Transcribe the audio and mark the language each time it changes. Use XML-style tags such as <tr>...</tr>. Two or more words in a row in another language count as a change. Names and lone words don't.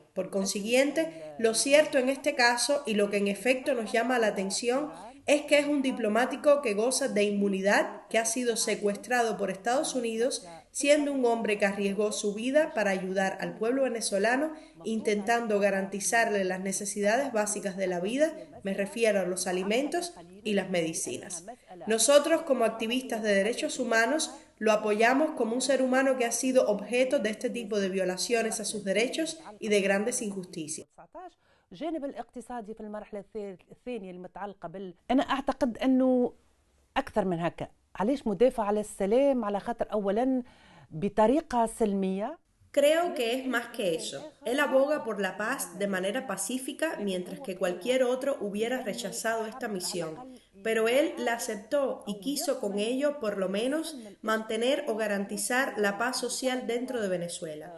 <es>Por consiguiente, lo cierto en este caso y lo que en efecto nos llama la atención es que es un diplomático que goza de inmunidad, que ha sido secuestrado por Estados Unidos, siendo un hombre que arriesgó su vida para ayudar al pueblo venezolano, intentando garantizarle las necesidades básicas de la vida, me refiero a los alimentos y las medicinas. Nosotros, como activistas de derechos humanos, lo apoyamos como un ser humano que ha sido objeto de este tipo de violaciones a sus derechos y de grandes injusticias.</es> <ar>الجانب الاقتصادي في المرحلة الثانية المتعلقة أنا أعتقد أنه أكثر من هكا. علاش مدافع على السلام؟ على خاطر أولا بطريقة سلمية.</ar> <es>Creo que es más que eso. Él aboga por la paz de manera pacífica mientras que cualquier otro hubiera rechazado esta misión. Pero él la aceptó y quiso con ello, por lo menos, mantener o garantizar la paz social dentro de Venezuela.</es>